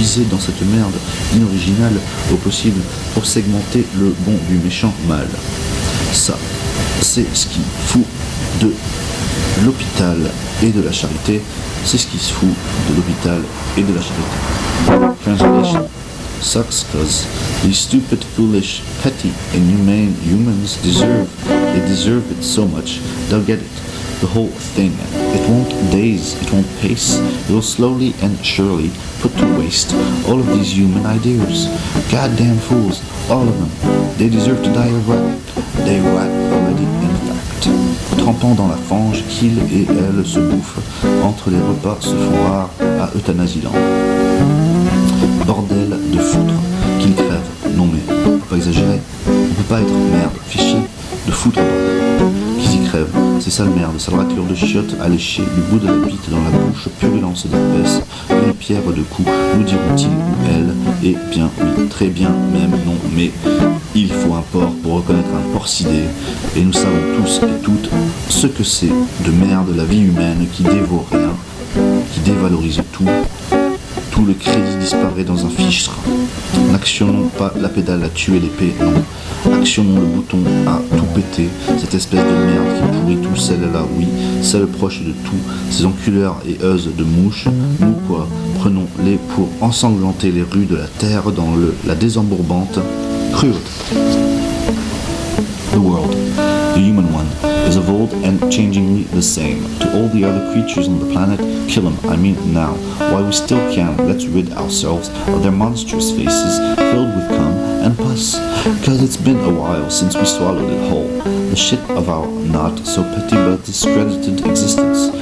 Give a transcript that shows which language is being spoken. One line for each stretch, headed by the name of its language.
French: Dans cette merde inoriginale au possible pour segmenter le bon du méchant mal. Ça, c'est ce qui fout de l'hôpital et de la charité, c'est ce qui se fout de l'hôpital et de la charité. Translation.
English: Sucks cause these stupid, foolish, petty, inhumane humans deserve, they deserve it so much, they'll get it, the whole thing. It won't daze, it won't pace, it'll slowly and surely put to waste all of these human ideas. Goddamn fools, all of them, they deserve to die a rat, they rat already in fact.
French: Trempant dans la fange qu'il et elle se bouffent, entre les repas se font rares à euthanasie-land. Bordel de foutre, qu'ils crèvent, non mais, faut pas exagérer, on peut pas être merde, fichier, de foutre, bordel. Qu'ils y crèvent, c'est sale merde, sale raclure de chiottes à lécher, du bout de la bite dans la bouche, purulence d'épaisse, une pierre de cou, nous diront-ils, ou elle, et bien oui, très bien, même non, mais il faut un porc pour reconnaître un porcidé, et nous savons tous et toutes ce que c'est de merde la vie humaine qui dévore rien, qui dévalorise tout. Tout le crédit disparaît dans un fichtre. N'actionnons pas la pédale à tuer l'épée, non. Actionnons le bouton à tout péter. Cette espèce de merde qui pourrit tout, celle-là, oui. Celle proche de tout, ces enculeurs et euses de mouches. Nous quoi, prenons-les pour ensanglanter les rues de la terre dans le la désembourbante cruauté.
English: The world, the human one, is of old and changingly the same. To all the other creatures on the planet, kill them, I mean now. While we still can, let's rid ourselves of their monstrous faces filled with cum and pus. Cause it's been a while since we swallowed it whole. The shit of our not so petty but discredited existence.